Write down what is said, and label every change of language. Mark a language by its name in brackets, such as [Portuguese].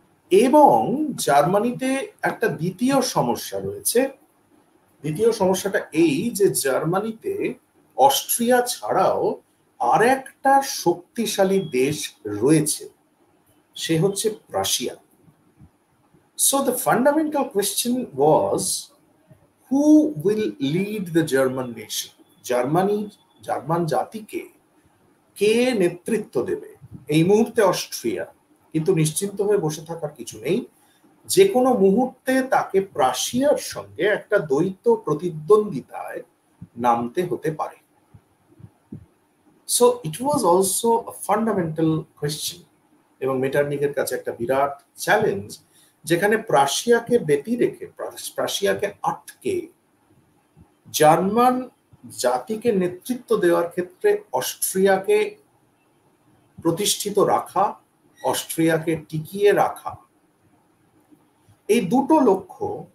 [Bangla] এবং জার্মানিতে একটা দ্বিতীয় সমস্যা রয়েছে। দ্বিতীয় সমস্যাটা এই যে জার্মানিতে অস্ট্রিয়া ছাড়াও আর একটা শক্তিশালী দেশ রয়েছে, সে হচ্ছে Russia. [English] So the fundamental question was, who will lead the German nation? [Bangla] German জাতিকে কে নেতৃত্ব দেবে? এই মুহূর্তে অস্ট্রিয়া, কিন্তু নিশ্চিন্ত হয়ে বসে থাকার কিছু নেই, যে কোনো মুহূর্তে তাকে রাশিয়ার সঙ্গে একটা দ্বৈত প্রতিদ্বন্দ্বিতায় নামতে হতে পারে। [English] So it was also a fundamental question [Bangla] এবং মেটারনিকের কাছে একটা বিরাট চ্যালেঞ্জ, যেখানে প্রাশিয়াকে ব্যতি রেখে, প্রাশিয়াকে আটকে জার্মান জাতিকে নেতৃত্ব দেওয়ার ক্ষেত্রে অস্ট্রিয়াকে প্রতিষ্ঠিত রাখা, অস্ট্রিয়াকে টিকিয়ে রাখা, এই দুটো লক্ষ্য